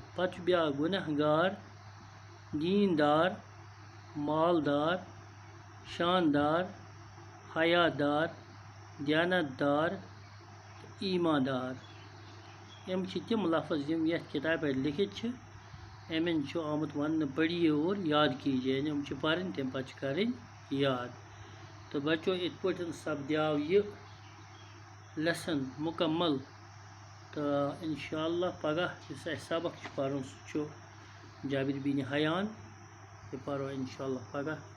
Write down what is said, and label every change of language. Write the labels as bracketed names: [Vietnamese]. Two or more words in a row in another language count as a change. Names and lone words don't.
[Kashmiri] پتہٕ چھُ بیٛاکھ گُنہ گار، دیندار، مالدار، شاندار، حیادار، دیانت دار، ایماندار۔ یِم چھِ تِم لفظ یِم یتھ کتابہِ پٮ۪ٹھ لیکھِتھ چھِ۔ یِمن چھُ آمُت وننہٕ [Urdu] پڑھیے اور یاد کیجیے، [Kashmiri] یعنی یِم چھِ پرٕنۍ تمہِ پتہٕ چھِ کرٕنۍ یاد۔ تہٕ بچو، یِتھ پٲٹھۍ سپدیو یہِ لیسن مکمل، تہٕ انشاءاللہ پگاہ یُس اسہِ سبق چھُ پرُن سُہ چھُ جابر بن حیان، یہِ پرو انشاءاللہ پگاہ۔